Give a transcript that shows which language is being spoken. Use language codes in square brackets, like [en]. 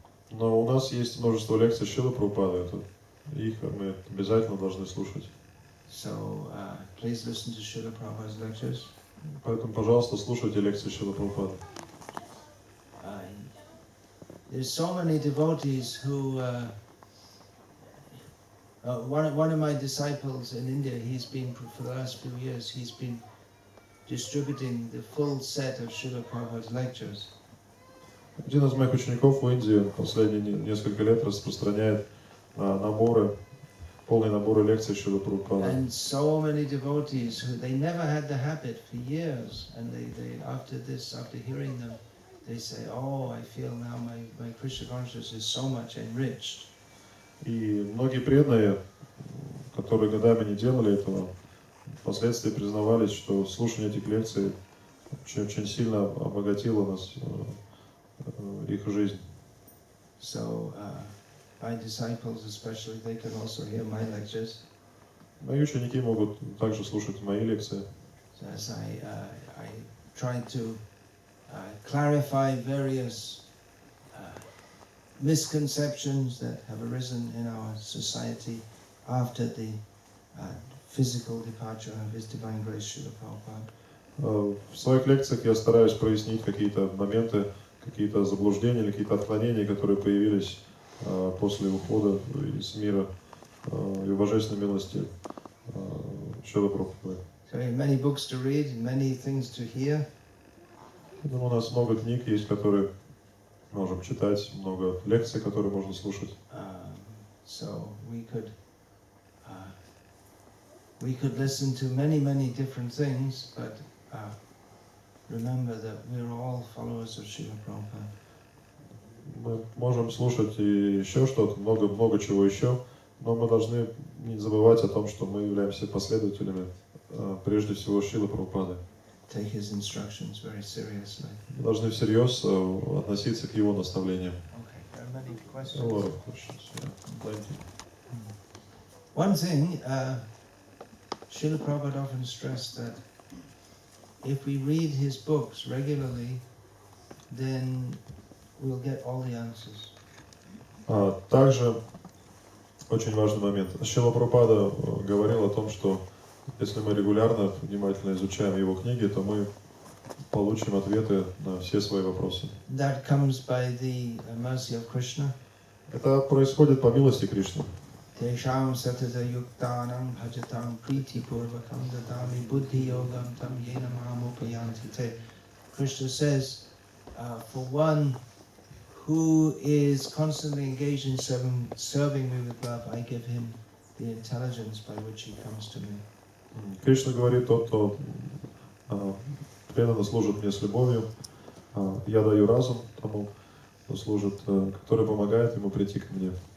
[ru] Но у нас есть множество лекций Шрилы Прабхупады, их мы обязательно должны слушать. [en] So please listen to Srila Prabhupada's lectures. [ru] Поэтому, пожалуйста, слушайте лекции Шрилы Прабхупады. [en] There's so many devotees who one of my disciples in India, he's been for the last few years, he's been distributing the full set of Srila Prabhupada's lectures. [ru] Один из моих учеников в Индии последние несколько лет распространяет полные наборы лекций Шрилы Прабхупады. [en] And so many devotees who they never had the habit for years, and they after hearing them, they say, "Oh, I feel now my Krishna consciousness is so much enriched." [ru] И многие преданные, которые годами не делали этого, впоследствии признавались, что слушание этих лекций очень сильно обогатило нас, их жизнь. [en] So my disciples especially, they can also hear my lectures. [ru] Мои ученики могут также слушать мои лекции. [en] So as I try to clarify various misconceptions that have arisen in our society after the physical departure of His Divine Grace Srila Prabhupada. [ru] В своих лекциях я стараюсь прояснить какие-то моменты, какие-то заблуждения или какие-то отклонения, которые появились после ухода из мира и божественной милости Шрилы Прабхупады. [en] So we have many books to read, many things to hear. [ru] Поэтому у нас много книг есть, которые можем читать, много лекций, которые можно слушать. [en] So we could listen to many different things, but remember that we're all followers of Srila Prabhupada. [ru] Мы можем слушать и еще что-то, много чего еще, но мы должны не забывать о том, что мы являемся последователями прежде всего Шрилы Прабхупады. [en] Take his instructions very seriously. [ru] Мы должны всерьез относиться к его наставлениям. [en] Okay, there are many questions. A lot of questions, yeah. Plenty. One thing, Srila Prabhupada often stressed that if we read his books regularly, then we'll get all the answers. [ru] Также очень важный момент. Шрила Прабхупада говорил о том, что если мы регулярно, внимательно изучаем его книги, то мы получим ответы на все свои вопросы. [en] That comes by the mercy of Krishna. [ru] Это происходит по милости Кришны. [sa] Tesham satata yuktanam bhajatam priti purvakam dadami buddhi yogam tam yena mahamupayanti te. [en] Krishna says, for one who is constantly engaged in serving me with love, I give him the intelligence by which he comes to me. [ru] Кришна говорит, тот, кто преданно служит мне с любовью, я даю разум тому, кто служит, который помогает ему прийти к мне.